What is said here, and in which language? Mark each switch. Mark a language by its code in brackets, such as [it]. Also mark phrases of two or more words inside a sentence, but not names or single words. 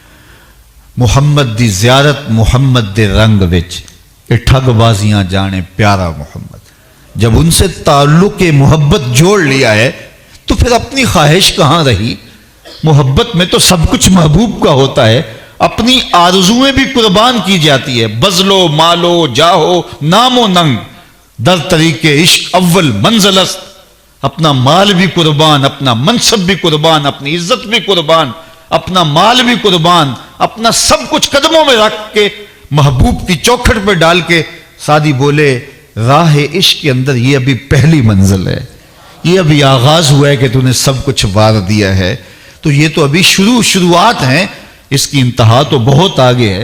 [pa] محمد دی زیارت محمد دے رنگ وچ اے ٹھگ بازیاں جانے پیارا محمد۔ [ur] جب ان سے تعلق محبت جوڑ لیا ہے تو پھر اپنی خواہش کہاں رہی؟ محبت میں تو سب کچھ محبوب کا ہوتا ہے، اپنی آرزویں بھی قربان کی جاتی ہے۔ [fa] بذلو مالو جاہو نام و ننگ در طریق عشق اول منزل است، [ur] اپنا مال بھی قربان، اپنا منصب بھی قربان، اپنی عزت بھی قربان، اپنا مال بھی قربان، اپنا سب کچھ قدموں میں رکھ کے محبوب کی چوکھٹ پہ ڈال کے سادی بولے راہ عشق کے اندر یہ ابھی پہلی منزل ہے، یہ ابھی آغاز ہوا ہے کہ تو نے سب کچھ وار دیا ہے، تو یہ تو ابھی شروعات ہیں، اس کی انتہا تو بہت آگے ہے۔